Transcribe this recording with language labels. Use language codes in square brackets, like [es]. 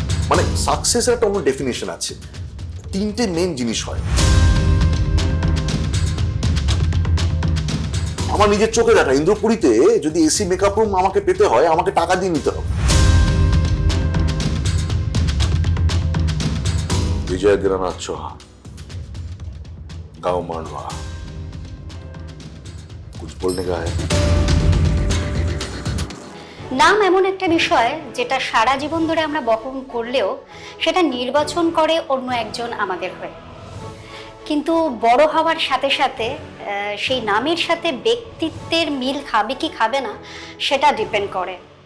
[bn] মানে সাকসেসের একটা অন্য ডেফিনেশন আছে, তিনটে মেন জিনিস হয়। আমার নিজের চোখে দেখা, ইন্দ্রপুরীতে যদি এসি মেকআপ রুম আমাকে পেতে হয়, আমাকে টাকা দিয়ে নিতে হবে। [hi] विजय दिनानाथ चौहान, गांव मांडवा, कुछ बोलने का है? [bn] নাম এমন একটা বিষয় যেটা সারা জীবন ধরে আমরা বহন করলেও সেটা নির্বাচন করে অন্য একজন আমাদের হয়ে, কিন্তু বড় হওয়ার সাথে সাথে সেই নামের সাথে ব্যক্তিত্বের মিল খাবে কি খাবে না সেটা ডিপেন্ড করে।